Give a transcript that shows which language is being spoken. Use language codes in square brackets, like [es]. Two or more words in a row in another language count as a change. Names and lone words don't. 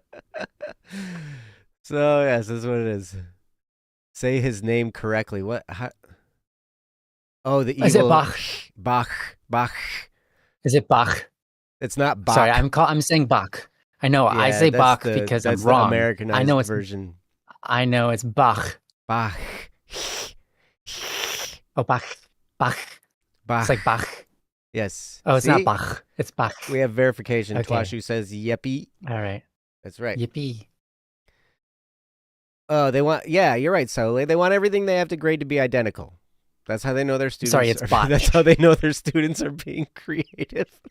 [en] So, yes, that's what it is. Say his name correctly. What? Oh, the evil... Is it Bach? Bach. Is it Bach? It's not Bach. Sorry, I'm saying Bach. I know. Yeah, I say Bach because I'm wrong. Americanized I know it's version. I know it's Bach. Bach. Oh, Bach. Bach. Bach. It's like Bach. Yes. Oh, it's not See? Bach. It's Bach. We have verification. Okay. Twashu says yippee. All right. That's right. Yippee. Oh, they want. Yeah, you're right, Sole. They want everything they have to grade to be identical. That's how they know their students. Sorry, it's botched. That's how they know their students are being creative.